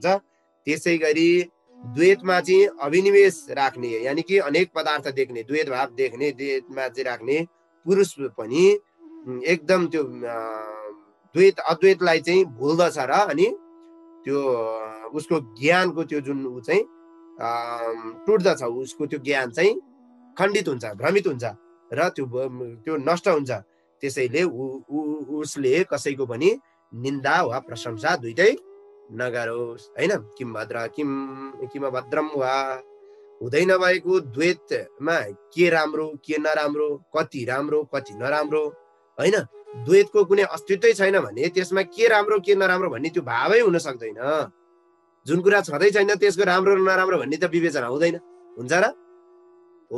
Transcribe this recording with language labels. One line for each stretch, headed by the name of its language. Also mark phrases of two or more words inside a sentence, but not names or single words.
Nepali: त्यसै गरी द्वैतमा चाहिँ अभिनिवेश राख्ने यानी कि अनेक पदार्थ देख्ने, द्वैत भाव देख्ने, द्वैतमा चाहिँ राख्ने पुरुष पनि एकदम त्यो द्वैत अद्वैतलाई चाहिँ भुल्दछ र अनि त्यो उसको ज्ञानको त्यो जुन ऊ चाहिँ टुट्दछ, उसको त्यो ज्ञान चाहिँ खण्डित हुन्छ, भ्रमित हुन्छ र त्यो नष्ट हुन्छ। त्यसैले उसले कसैको पनि निन्दा वा प्रशंसा दुईटै नगरोस्, हैन।
Sanskrit: किम भद्र किम भद्रम वा,
Nepali: हुँदै नभएको द्वैतमा के राम्रो के नराम्रो, कति राम्रो कति नराम्रो, हैन। द्वैतको कुनै अस्तित्वै छैन भने त्यसमा के राम्रो के नराम्रो भन्ने त्यो भावै हुन सक्दैन। जुन कुरा छँदै छैन त्यसको राम्रो र नराम्रो भन्ने त विवेचना हुँदैन, हुन्छ र हो।